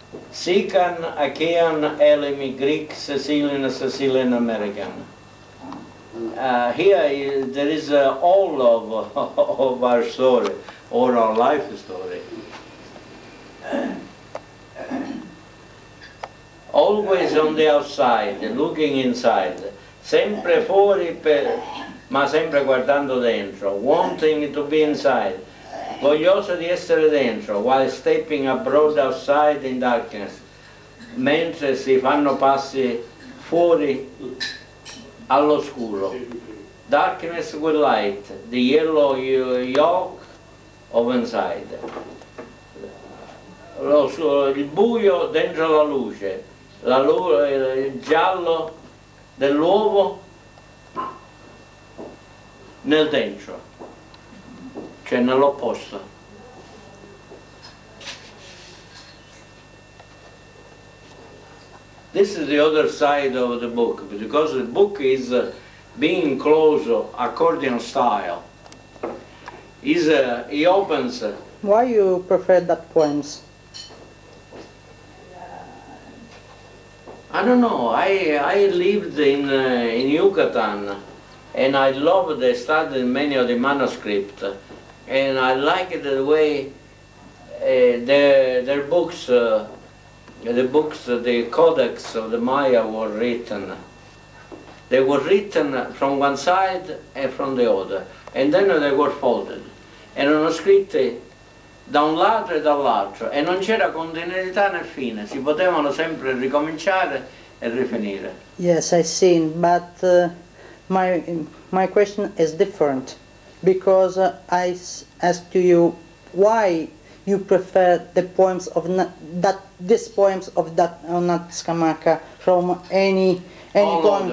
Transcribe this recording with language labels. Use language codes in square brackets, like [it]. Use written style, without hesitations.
[en] Sican, Achaean, Elemi, Greek, Sicilian, American. Here there is all of our story, or our life story. Always on the outside, looking inside, [it] sempre fuori ma sempre guardando dentro, [en] wanting to be inside, [it] voglioso di essere dentro, [en] while stepping abroad outside in darkness, [it] mentre si fanno passi fuori all'oscuro. [en] Darkness with light, the yellow yolk of inside. [it] Il buio dentro la luce, il giallo dell'uovo nel dentro, cioè nell'opposto. [en] This is the other side of the book, because the book is being closed accordion style. He opens. Why you prefer that poems? I don't know. I lived in Yucatan, and I loved studying many of the manuscripts, and I liked the way their books, the codex of the Maya were written. They were written from one side and from the other, and then they were folded. [it] Erano scritti da un lato e dall'altro, e non c'era continuità né fine, si potevano sempre ricominciare e rifinire. [en] Yes, I seen, but my question is different, because I asked you why you prefer the poems of these poems of not Scammacca from any poem.